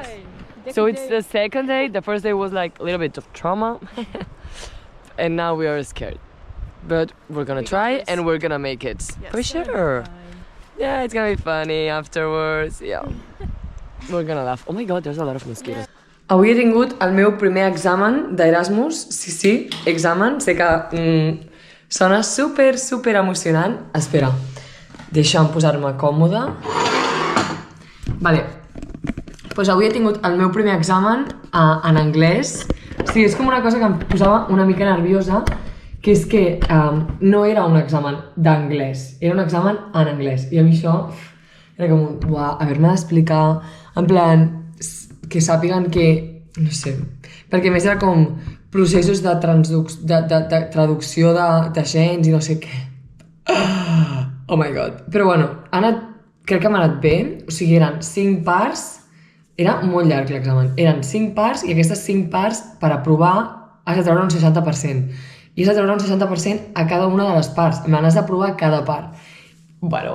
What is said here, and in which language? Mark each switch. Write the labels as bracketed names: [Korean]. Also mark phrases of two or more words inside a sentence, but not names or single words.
[English] So it's the second day. The first day was like a little bit of trauma. And now we are scared. But we're gonna try and we're gonna make it. For sure. Yeah, it's gonna be funny afterwards. Yeah. We're gonna laugh. Oh my god, there's a lot of mosquitoes. [Catalan] Avui he tingut el meu primer examen d'Erasmus. Sí, examen. Sé que sona super emocionant. Espera, deixa'm posar-me còmoda. Vale. Pues avui he tingut el meu primer examen en anglès. Sí, és com una cosa que em posava una mica nerviosa, que és que no era un examen d'anglès, era un examen en anglès. I a mi això era com, uah, haver-me d'explicar, en plan, que sàpiguen que, no sé, perquè a més era com processos de traducció de gens i no sé què. [English] Oh my god. [Catalan] Però bueno, crec que m'ha anat bé, o sigui, eren 5 parts, era molt llarg l'examen, eren 5 parts i aquestes 5 parts per aprovar has de treure un 60%. I has de treure un 60% a cada una de les parts. Me n'has d'aprovar cada part. Bueno.